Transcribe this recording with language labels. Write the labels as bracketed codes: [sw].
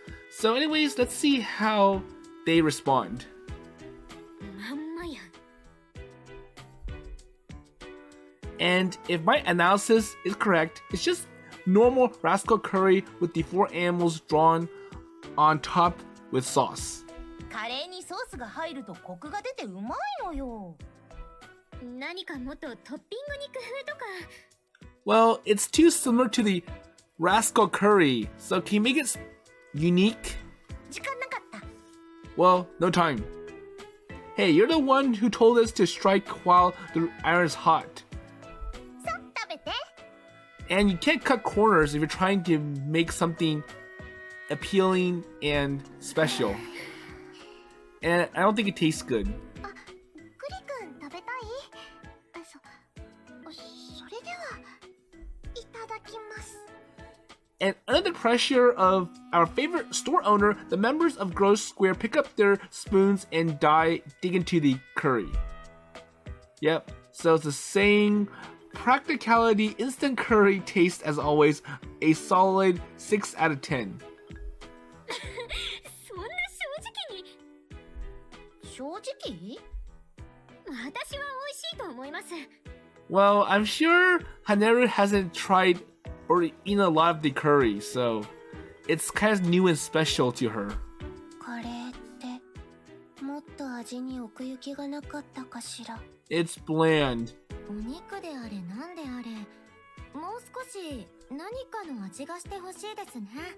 [en] So anyways, let's see how they respond. [ja] まんまや。 [en] And if my analysis is correct, it's just normal Rascal Curry with the 4 animals drawn on top with sauce. [ja] カレーにソースが入るとコクが出てうまいのよ。何かもっとトッピングに工夫とか。 [en] Well, it's too similar to the Rascal Curry, so can you make it unique? [ja] 時間なかった。 [en] Well, no time. Hey, you're the one who told us to strike while the iron is hot. [ja] さ、食べて。 [en] And you can't cut corners if you're trying to make something appealing and special. And I don't think it tastes good. [ja] クリ君食べたい？それではいただきます。 [en] And under the pressure of our favorite store owner, the members of Girlish Square pick up their spoons and dig into the curry. Yep, so it's the same practicality, instant curry taste as always, a solid 6 out of 10. [ja] そんな正直に。正直？私は美味しいと思います。 [en] Well, I'm sure Haneru hasn't tried or eaten a lot of the curry, so it's kind of new and special to her. [ja] カレーってもっと味に奥行きがなかったかしら。 [en] It's bland. [ja] お肉であれなんであれ、もう少し何かの味がしてほしいですね。